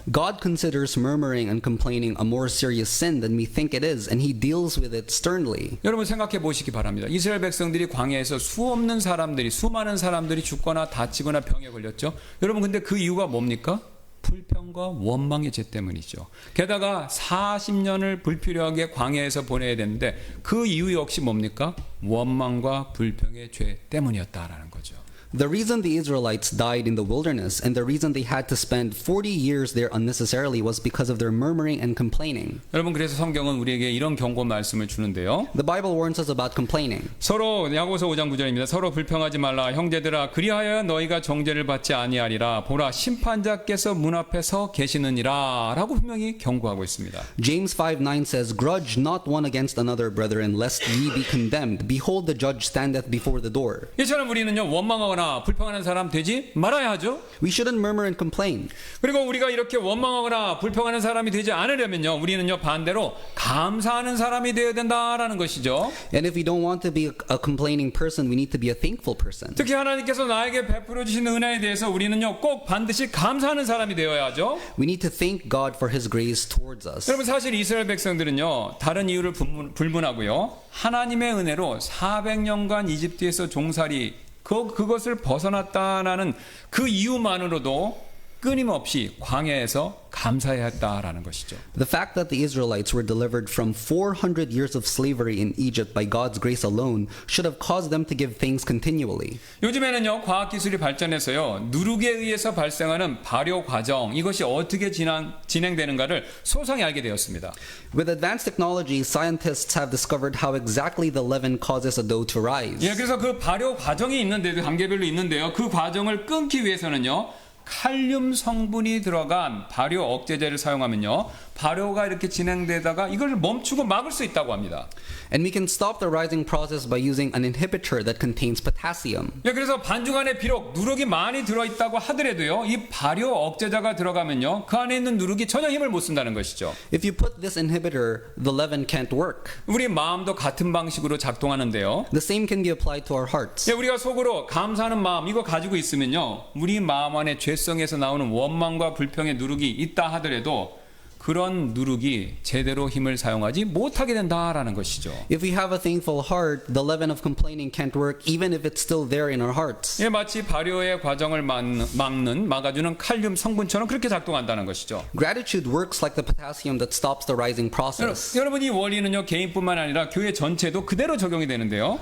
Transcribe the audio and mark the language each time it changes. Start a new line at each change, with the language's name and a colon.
English: God considers murmuring and complaining a more serious sin than we think it is, and He deals with it sternly.
Korean: 여러분 생각해 보시기 바랍니다. 이스라엘 백성들이 광야에서 수많은 사람들이 죽거나 다치거나 병에 걸렸죠. 여러분 근데 그 이유가 뭡니까? 불평과 원망의 죄 때문이죠. 게다가 40년을 불필요하게 광야에서 보내야 되는데 그 이유 역시 뭡니까? 원망과 불평의 죄 때문이었다라는 거죠.
English: The reason the Israelites died in the wilderness and the reason they had to spend 40 years there unnecessarily was because of their murmuring and complaining.
Korean: 여러분 그래서 성경은 우리에게 이런 경고 말씀을 주는데요.
English: The Bible warns us about complaining.
Korean: 서로 야고보서 5장 9절입니다. 서로 불평하지 말라. 형제들아 그리하여 너희가 정죄를 받지 아니하리라. 보라 심판자께서 문 앞에 서 계시느니라 라고 분명히 경고하고 있습니다.
English: James 5:9 says, Grudge not one against another, brethren, lest ye be condemned. Behold, the judge standeth before the door.
Korean: 이처럼 우리는요 원망하거나 불평하는 사람 되지 말아야 하죠.
English: We shouldn't murmur and complain.
Korean: 그리고 우리가 이렇게 원망하거나 불평하는 사람이 되지 않으려면요 우리는요 반대로 감사하는 사람이 되어야 된다라는 것이죠.
English: And if we don't want to be a complaining person, we need to be a thankful person.
Korean: 특히 하나님께서 나에게 베풀어 주신 은혜에 대해서 우리는요 꼭 반드시 감사하는 사람이 되어야 하죠.
English: We need to thank God for His grace towards us.
Korean: 여러분 사실 이스라엘 백성들은요 다른 이유를 불문하고요 하나님의 은혜로 400년간 이집트에서 종살이 그것을 벗어났다라는 그 이유만으로도 끊임없이 광야에서 감사해야 했다라는 것이죠.
English: The fact that the Israelites were delivered from 400 years of slavery in Egypt by God's grace alone should have caused them to give thanks continually.
Korean: 요즘에는요 과학기술이 발전해서요 누룩에 의해서 발생하는 발효 과정 이것이 어떻게 진행되는가를 소상히 알게 되었습니다.
English: With advanced technology, scientists have discovered how exactly the leaven causes a dough to rise.
Korean: 예, 그래서 그 발효 과정이 있는데도 단계별로 있는데요. 그 과정을 끊기 위해서는요. 칼륨 성분이 들어간 발효 억제제를 사용하면요. 발효가 이렇게 진행되다가 이걸 멈추고 막을 수 있다고 합니다.
English: And we can stop the rising process by using an inhibitor that contains potassium.
Korean: 예, 그래서 반죽 안에 비록 누룩이 많이 들어있다고 하더라도요. 이 발효 억제제가 들어가면요. 그 안에 있는 누룩이 전혀 힘을 못 쓴다는 것이죠.
English: If you put this inhibitor, the leaven can't work.
Korean: 우리 마음도 같은 방식으로 작동하는데요.
English: The same can be applied to our hearts.
Korean: 예, 우리가 속으로 감사하는 마음 이거 가지고 있으면요. 우리 마음 안에 죄성에서 나오는 원망과 불평의 누룩이 있다 하더라도 그런 누룩이 제대로 힘을 사용하지 못하게 된다라는 것이죠.
English: If we have a thankful heart, the leaven of complaining can't work even if it's still there in our hearts.
Korean: 예, 마치 발효의 과정을 막아주는 칼륨 성분처럼 그렇게 작동한다는 것이죠.
English: Gratitude works like the potassium that stops the rising process.
Korean: 여러분 이 원리는요 개인뿐만 아니라 교회 전체도 그대로 적용이 되는데요.